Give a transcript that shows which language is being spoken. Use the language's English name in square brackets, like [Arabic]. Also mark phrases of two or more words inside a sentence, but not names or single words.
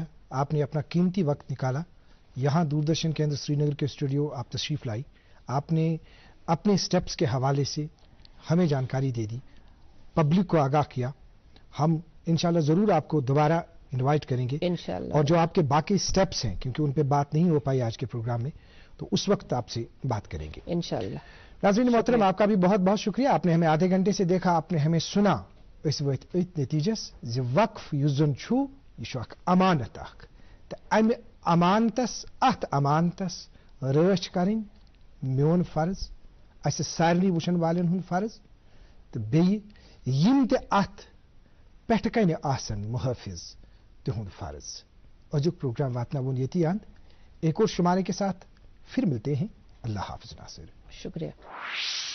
[Urdu] آپ نے اپنا قیمتی وقت نکالا، یہاں دوردرشن کیندر سری نگر کے اسٹوڈیو آپ تشریف لائی، آپ نے اپنے اسٹیپس کے حوالے سے ہمیں جانکاری دے دی، پبلک کو آگاہ کیا. ہم [Arabic] إن شاء الله [Urdu] ضرور آپ کو دوبارہ انوائٹ کریں گے [Arabic] إن شاء الله, [Urdu] اور جو آپ کے باقی اسٹیپس ہیں، کیونکہ ان پہ بات نہیں ہو پائی آج کے پروگرام میں، تو اس وقت آپ سے بات کریں گے [Arabic] إن شاء الله. [Urdu] ناظرین محترم، آپ کا بھی بہت بہت شکریہ. آپ نے ہمیں آدھے گھنٹے سے دیکھا، آپ نے ہمیں سنا, [Kashmiri] أس وٲتۍ أتھۍ نتیٖجس زِ وقف یُس زن چھُ یہِ چھُ اکھ امانت اکھ تہٕ امہِ امانتس اتھ امانتس رٲچھ کرٕنۍ میون فرض اسہِ سارنٕے وٕچھن والٮ۪ن ہُنٛد فرض تہٕ بیٚیہِ یِم تہِ اتھ پٮ۪ٹھٕ کنہِ آسن محافظ تِہُنٛد فرض. أزیُک پروگرام واتناوون ییٚتی اند. [Urdu] ایک اور شمارے کے ساتھ پھر ملتے ہیں. اللہ حافظ ناصر. شکریہ.